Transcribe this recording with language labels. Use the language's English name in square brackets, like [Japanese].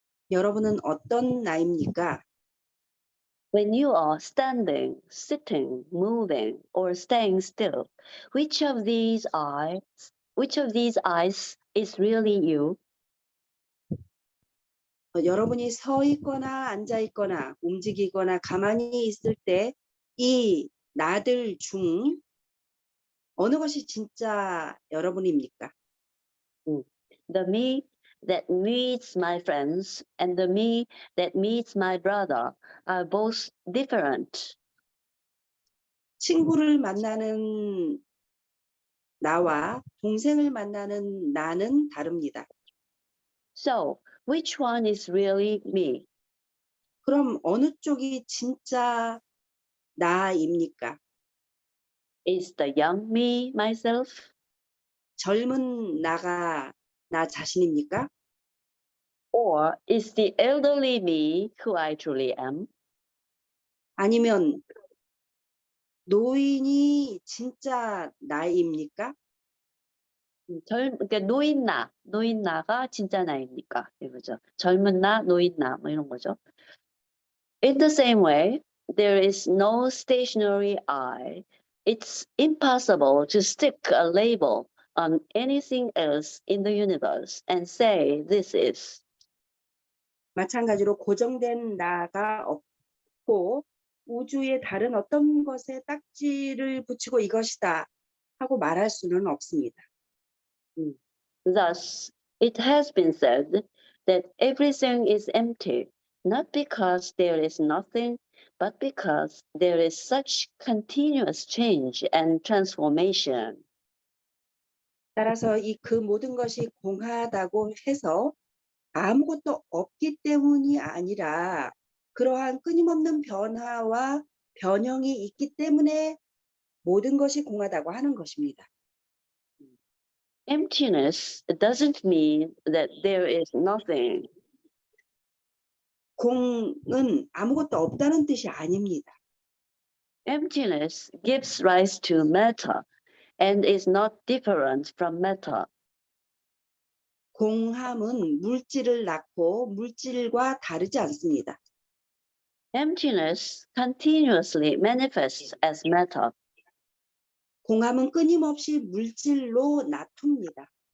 [Korean] 여러분은 어떤 나입니까? [English] When you are standing, sitting, moving, or staying still, which of these eyes is really you? [Korean] 여러분이 서 있거나 앉아 있거나 움직이거나 가만히 있을 때 이 나들 중 어느 것이 진짜 여러분입니까? [English] The me that meets my friends and the me that meets my brother are both different. [Korean] 친구를 만나는 나와 동생을 만나는 나는 다릅니다. [English] So, which one is really me? [Korean] 그럼 어느 쪽이 진짜 나입니까? [English] Is the young me myself? [Korean] 젊은 나가 나 자신입니까? [English] Or is the elderly me who I truly am? [Korean] 아니면 노인이 진짜 나입니까? 그러니까 노인 나가 진짜 나입니까? 이거죠. 젊은 나, 노인 나, 뭐 이런 거죠. [English] In the same way, there is no stationary I. It's impossible to stick a label on anything else in the universe and say this is. [Korean] 마찬가지로 고정된 나가 없고 우주의 다른 어떤 것에 딱지를 붙이고 이것이다 하고 말할 수는 없습니다. [English] Thus, it has been said that everything is empty, not because there is nothing, but because there is such continuous change and transformation. [Korean] 따라서 그 모든 것이 공하다고 해서 아무것도 없기 때문이 아니라 그러한 끊임없는 변화와 변형이 있기 때문에 모든 것이 공하다고 하는 것입니다. [English] Emptiness doesn't mean that there is nothing. [Korean] 공은 아무것도 없다는 뜻이 아닙니다. [English] Emptiness gives rise to matter and is not different from matter. [Korean] 공함은 물질을 낳고 물질과 다르지 않습니다. [English] Emptiness continuously manifests as matter. [Korean] 공함은 끊임없이 물질로 나툽니다.